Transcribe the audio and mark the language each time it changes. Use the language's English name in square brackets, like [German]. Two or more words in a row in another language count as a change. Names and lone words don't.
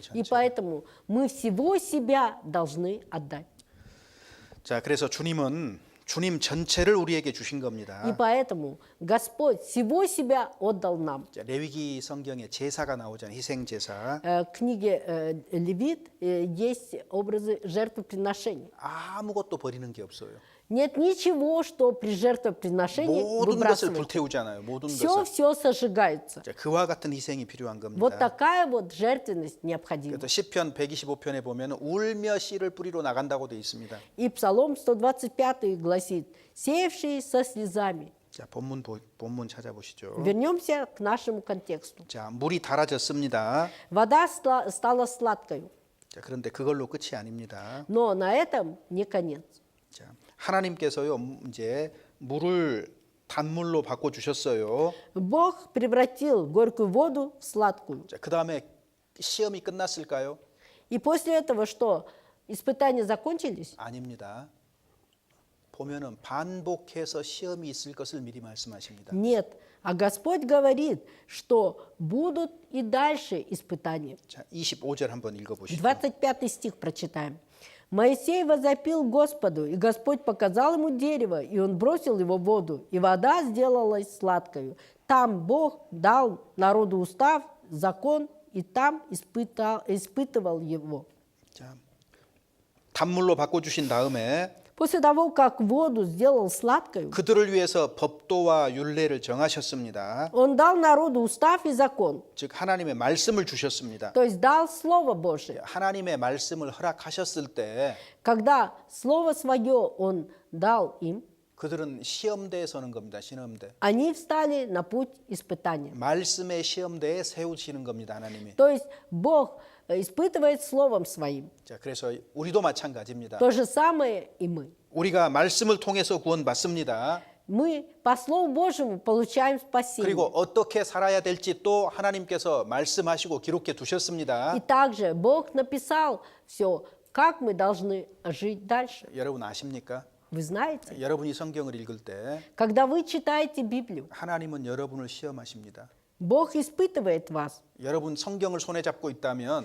[Russian] И [Korean] 전체. [Russian] поэтому мы всего себя должны отдать. [Korean] 자, 그래서 주님 전체를 우리에게 주신 겁니다. [Russian] И поэтому Господь всего себя отдал нам. [Korean] 자, 레위기 성경에 제사가 나오잖아요. 희생 제사. [Russian] В книге Левит есть образы жертвоприношений. [Korean] 아무것도 버리는 게 없어요. [Russian] Нет ничего, что при жертвоприношении [Korean] 모든 것을 [Russian] выбрасывается. [Korean] 불태우잖아요. 모든 [Russian] Все [Korean] 것을. [Russian] сожигается. [Korean] 자, 그와 같은 희생이 필요한 [Russian] Вот [Korean] 겁니다. [Russian] такая вот жертвенность необходима. [Korean] 그래서 시편 125편에 보면 울며 씨를 뿌리러 나간다고 되어 있습니다. [Russian] И Псалом 125 гласит: «Сеявший со слезами». [Korean] 자, 본문 찾아보시죠. [Russian] Вернемся к нашему контексту. [Korean] 자, 물이 달아졌습니다. [Russian] Вода стала сладкой, [Korean] 자, 그런데 그걸로 끝이 아닙니다. [Russian] но на этом не конец. [Korean] 자, 하나님께서요 이제 물을 단물로 바꿔 주셨어요. [Russian] Бог превратил горькую воду в сладкую. [Korean] 자, 그 다음에 시험이 끝났을까요? [Russian] И после этого что? Испытания закончились? [Korean] 아닙니다. 보면은 반복해서 시험이 있을 것을 미리 말씀하십니다. [Russian] Нет. А Господь говорит, что будут и дальше испытания. [Korean] 자, 25절 한번 읽어보시죠. [Russian] 25 стих прочитаем. Моисей возопил Господу, и Господь показал ему дерево, и он бросил его в воду, и вода сделалась сладкою. Там Бог дал народу устав, закон, и там испытывал его. [Korean] 자, 단물로 바꿔 주신 다음에 [Russian] После того, как воду сделал сладкою, [Korean] 그들을 위해서 법도와 율례를 정하셨습니다. [Russian] он дал народу устав и закон, [Korean] 즉 하나님의 말씀을 주셨습니다. [Russian] то есть дал Слово Божие. [Korean] 하나님의 말씀을 허락하셨을 때 [Russian] Когда Слово Свое он дал им, [Korean] 그들은 시험대에 서는 겁니다. 시험대. [Russian] они встали на путь испытания. [Korean] 말씀의 시험대에 세우시는 겁니다. 하나님이. [Russian] То есть Бог испытывает Словом Своим. [Korean] 자, 그래서 우리도 마찬가지입니다. [Russian] То же самое и мы. [Korean] 우리가 말씀을 통해서 구원받습니다. [Russian] Мы по Слову Божьему получаем спасение. [Korean] 그리고 어떻게 살아야 될지 또 하나님께서 말씀하시고 기록해 두셨습니다. [Russian] И также Бог написал все, как мы должны жить дальше. [Korean] 여러분 아십니까? [Russian] Вы знаете, [Korean] 여러분이 성경을 읽을 때 [Russian] когда вы читаете Библию, [Korean] 하나님은 여러분을 시험하십니다. [Russian] Бог испытывает вас. [Korean] 여러분 성경을 손에 잡고 있다면